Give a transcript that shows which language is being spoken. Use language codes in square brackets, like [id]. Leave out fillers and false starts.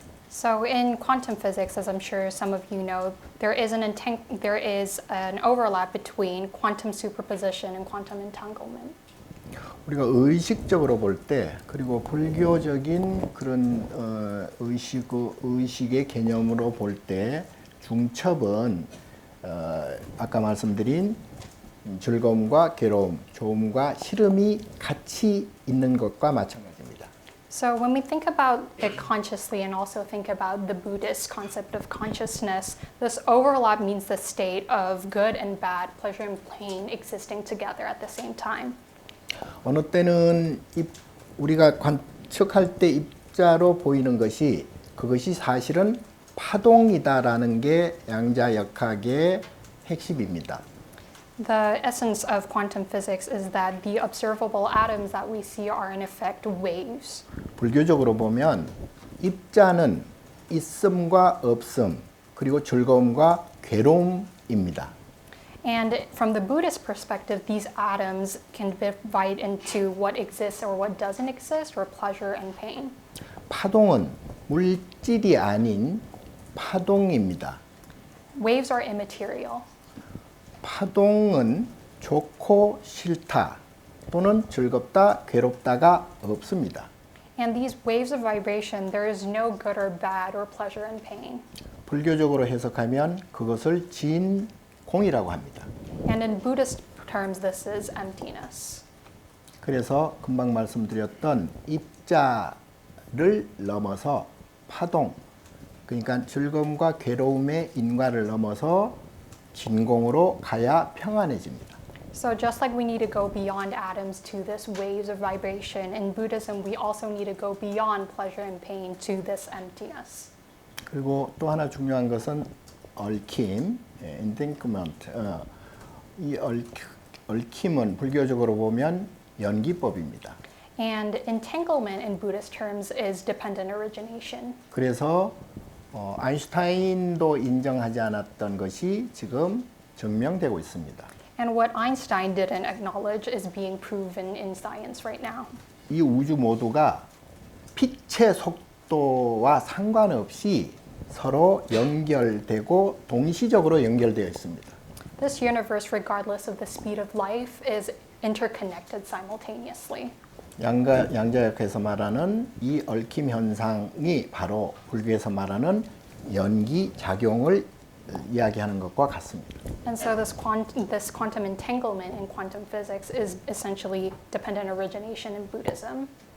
[en] So in quantum physics, as I'm sure some of you know, there is an overlap between quantum superposition and quantum entanglement. [ko] 우리가 의식적으로 볼 때, 그리고 불교적인 그런 의식의 개념으로 볼 때 중첩은 아까 말씀드린 즐거움과 괴로움, 좋음과 싫음이 같이 있는 것과 마찬가지입니다. [en] So when we think about it consciously and also think about the Buddhist concept of consciousness, this overlap means the state of good and bad, pleasure and pain existing together at the same time. [ko] 어느 때는 우리가 관측할 때 입자로 보이는 것이 그것이 사실은 파동이다라는 게 양자역학의 핵심입니다. [en] The essence of quantum physics is that the observable atoms that we see are in effect waves. [ko] 불교적으로 보면 입자는 있음과 없음, 그리고 즐거움과 괴로움입니다. [en] And from the Buddhist perspective, these atoms can divide into what exists or what doesn't exist, or pleasure and pain. [ko] 파동은 물질이 아닌 파동입니다. [en] Waves are immaterial. [ko] 파동은 좋고 싫다 또는 즐겁다, 괴롭다가 없습니다. [en] And these waves of vibration, there is no good or bad or pleasure and pain. [ko] 불교적으로 해석하면 그것을 진공이라고 합니다. [en] And in Buddhist terms, this is emptiness. [ko] 그래서 금방 말씀드렸던 입자를 넘어서 파동, 그러니까 즐거움과 괴로움의 인과를 넘어서 진공으로 가야 평안해집니다. [en] So just like we need to go beyond atoms to this waves of vibration, in Buddhism we also need to go beyond pleasure and pain to this emptiness. [ko] 그리고 또 하나 중요한 것은 얽힘, entanglement. 이 얽힘은 불교적으로 보면 연기법입니다. [en] And entanglement in Buddhist terms is dependent origination. [ko] 그래서 아인슈타인도 인정하지 않았던 것이 지금 증명되고 있습니다. [en] And what Einstein didn't acknowledge is being proven in science right now. [ko] 이 우주 모두가 빛의 속도와 상관없이 서로 연결되고 동시적으로 연결되어 있습니다. [en] This universe, regardless of the speed of life, is interconnected simultaneously. [ko] 양자역에서 말하는 이 얽힘 현상이 바로 불교에서 말하는 연기 작용을 이야기하는 것과 같습니다. [en] And so this quantum entanglement in quantum physics is essentially dependent origination in Buddhism.